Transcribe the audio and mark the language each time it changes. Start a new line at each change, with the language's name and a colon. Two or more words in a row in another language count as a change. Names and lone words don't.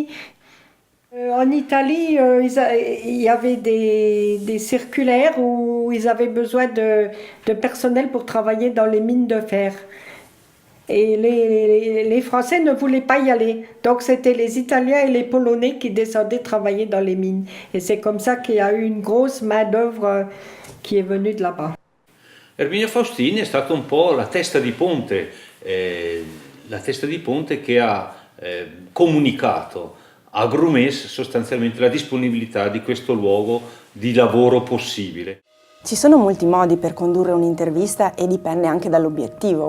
French: En Italie, il y avait des circulaires où ils avaient besoin de personnel pour travailler dans les mines de fer. Et les Français ne voulaient pas y aller. Donc c'était les Italiens et les Polonais qui descendaient travailler dans les mines. Et c'est comme ça qu'il y a eu une grosse main-d'œuvre qui est venue de là-bas.
Italian: Erminio Faustini è stato un po' la testa di ponte che ha comunicato a Grumès sostanzialmente la disponibilità di questo luogo di lavoro possibile. Ci sono molti modi per condurre un'intervista e dipende anche dall'obiettivo.